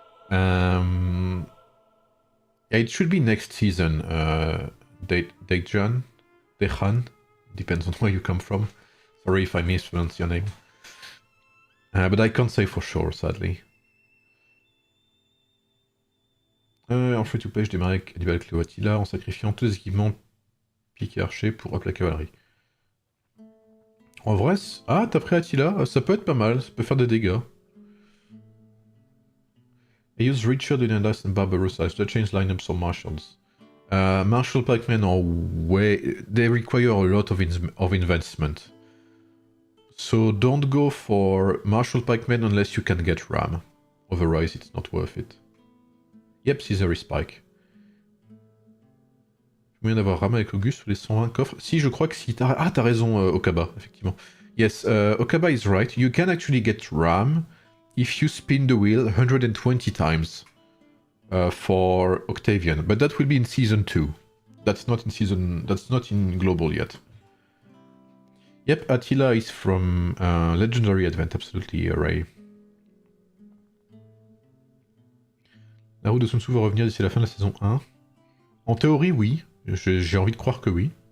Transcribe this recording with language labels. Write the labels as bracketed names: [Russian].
[English] Yeah, it should be next season. Dejan, depends on where you come from. Sorry if I mispronounce your name. But I can't say for sure, sadly. [French] En free to play, je démarre avec Cléo Attila en sacrifiant tous les équipements piqué archer pour up la cavalerie. En vrai, ah, t'as pris Attila, ça peut être pas mal, ça peut faire des dégâts. [English] I use Richard, Leonidas, and Barbarossa to change lineups or marshals. Marshal pikemen are they require a lot of investment. So don't go for Marshal pikemen unless you can get Ram. Otherwise, it's not worth it. Yep, Caesar is Pike. [French] Moyen d'avoir Ram avec Auguste sous les 120 coffres. Si, je crois que si. Ah, t'as raison, Okaba, effectivement. [English] Yes, Okaba is right. You can actually get Ram if you spin the wheel 120 times for Octavian, but that will be in season 2. That's not in global yet. Yep, Attila is from Legendary Advent, absolutely, Ray. [French] La route de Sun Tzu va revenir d'ici la fin de la saison 1. En théorie, oui. J'ai envie de croire que oui.